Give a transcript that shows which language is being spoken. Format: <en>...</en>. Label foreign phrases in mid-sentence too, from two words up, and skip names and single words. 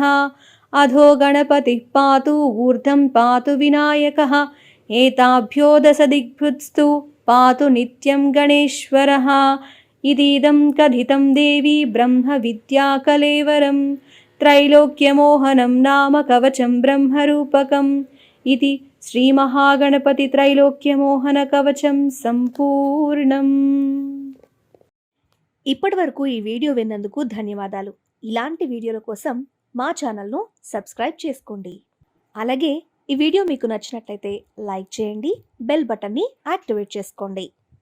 <sa>अधो गणपतिः पातु ऊर्ध्वं पातु विनायकः. एताभ्यो दशदिग्भृत्स्तु पातु नित्यं गणेश्वरः. इदीदं कथितं देवी ब्रह्मविद्याकलेवरं. त्रैलोक्यमोहनं नाम कवचं ब्रह्मरूपकम्. इति శ్రీమహాగణపతిత్రైలోక్యమోహనకవచం సంపూర్ణం.</sa> <te>ఇప్పటివరకు ఈ వీడియో విన్నందుకు ధన్యవాదాలు. ఇలాంటి వీడియోల కోసం మా ఛానల్ను సబ్స్క్రైబ్ చేసుకోండి. అలాగే ఈ వీడియో మీకు నచ్చినట్లయితే లైక్ చేయండి, బెల్ బటన్ని యాక్టివేట్ చేసుకోండి.</te>